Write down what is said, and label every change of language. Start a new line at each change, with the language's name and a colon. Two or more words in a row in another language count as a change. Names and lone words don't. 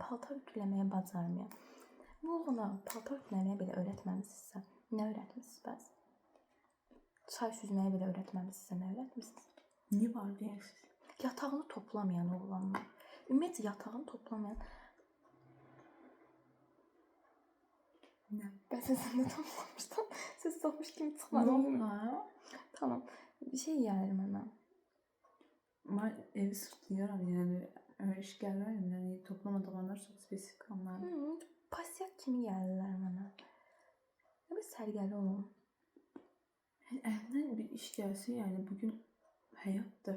Azerbaijani: Paltar ütüləməyə bacarmıyorum. Bu ona paltar ütüləməyə belə öyrətməmisinizsə, nə öyrətmisiniz bəs? Çay süzməyə belə öyrətməmisinizsə, nə öyrətmisiniz? Niyə var deyirsiniz? Yatağını toplamayan oğlanlar. Ümumiyyətlə yatağını toplamayan. Nə?
Turkish: Ben sesini toplamıştım. Ses sokmuş gibi
Azerbaijani: Nə çıxmadı. oldu? Tamam. Bir şey gəlir mənə. Mən evi sırtlayıram, yəni öyle iş gəlirlər, yəni toplamadığanlar çox spesifik anlar. Pasiyak kimi gəlirlər mənə. Bir sərgəli olun. Əlindən bir iş gəlsin, yəni bugün həyatdır.